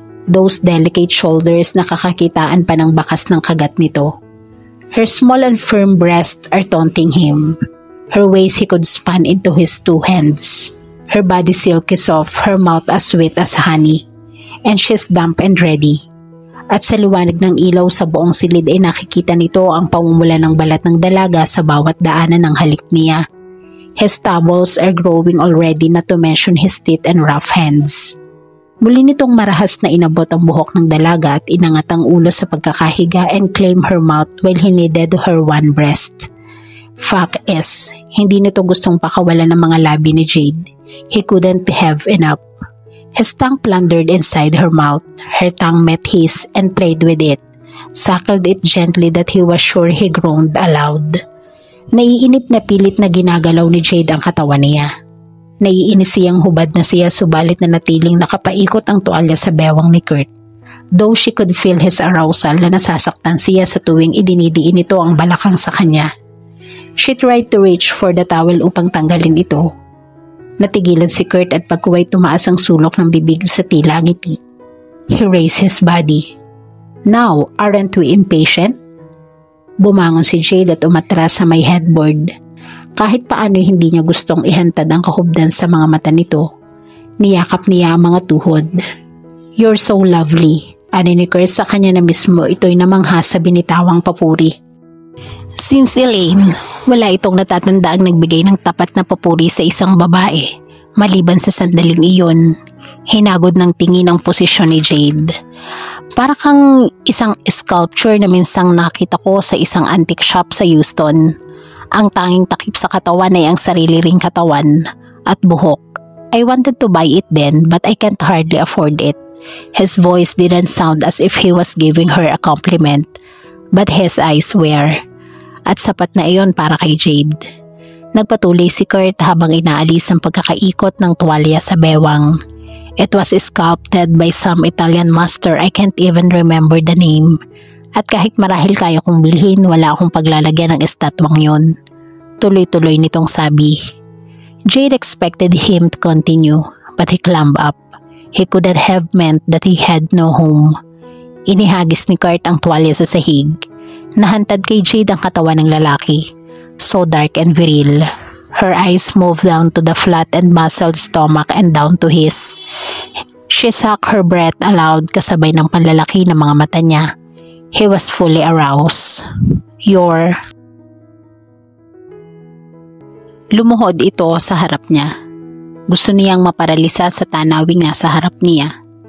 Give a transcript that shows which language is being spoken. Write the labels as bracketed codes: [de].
[en] Those delicate shoulders [tl] nakakakitaan pa ng bakas ng kagat nito. [en] Her small and firm breasts are taunting him. Her waist he could span into his two hands. Her body silky soft, her mouth as sweet as honey. And she's damp and ready. [tl] At sa liwanag ng ilaw sa buong silid ay nakikita nito ang pamumula ng balat ng dalaga sa bawat daanan ng halik niya. [en] His stubbles are growing already, not to mention his teeth and rough hands. [tl] Muli nitong marahas na inabot ang buhok ng dalaga at inangat ang ulo sa pagkakahiga [en] and claimed her mouth while he kneaded her one breast. Fact is, [tl] hindi nito gustong pakawalan ng mga labi ni Jade. [en] He couldn't have enough. His tongue plundered inside her mouth. Her tongue met his and played with it. Suckled it gently that he was sure he groaned aloud. [tl] Naiinip na pilit na ginagalaw ni Jade ang katawan niya. Naiinis siyang hubad na siya subalit na natiling nakapaikot ang tuwalya sa bewang ni Kurt. [en] Though she could feel his arousal [tl] na nasasaktan siya sa tuwing idinidiin ito ang balakang sa kanya. [en] She tried to reach for the towel [tl] upang tanggalin ito. Natigilan si Kurt at pagkuway tumaas ang sulok ng bibig sa tila ngiti. [en] He raised his body. Now, aren't we impatient? [tl] Bumangon si Jade at umatras sa may headboard. Kahit paano hindi niya gustong ihantad ang kahubdan sa mga mata nito. Niyakap niya ang mga tuhod. [en] You're so lovely. [tl] Ani ni Kurt sa kanya na mismo, ito'y namangha sa binitawang papuri. Since Elaine, wala itong natatanda ang nagbigay ng tapat na papuri sa isang babae. Maliban sa sandaling iyon, hinagod ng tingin ang posisyon ni Jade. Para kang isang sculpture na minsang nakita ko sa isang antique shop sa Houston. Ang tanging takip sa katawan ay ang sarili ring katawan at buhok. [en] I wanted to buy it then but I can't hardly afford it. His voice didn't sound as if he was giving her a compliment, but his eyes were. [tl] At sapat na iyon para kay Jade. Nagpatuloy si Kurt habang inaalis ang pagkakaikot ng tuwalya sa bewang. [en] It was sculpted by some Italian master, I can't even remember the name. [tl] At kahit marahil kaya kong bilhin, wala akong paglalagyan ng estatwang yon. Tuloy-tuloy nitong sabi. [en] Jade expected him to continue, but he climbed up. He couldn't have meant that he had no home. [tl] Inihagis ni Kurt ang tuwalya sa sahig. Nahantad kay Jade ang katawan ng lalaki, [en] so dark and viril. Her eyes moved down to the flat and muscled stomach and down to his. She sucked her breath aloud [tl] kasabay ng panlalaki ng mga mata niya. [en] He was fully aroused. [tl] Lumuhod ito sa harap niya. Gusto niyang maparalisa sa tanawing nasa harap niya.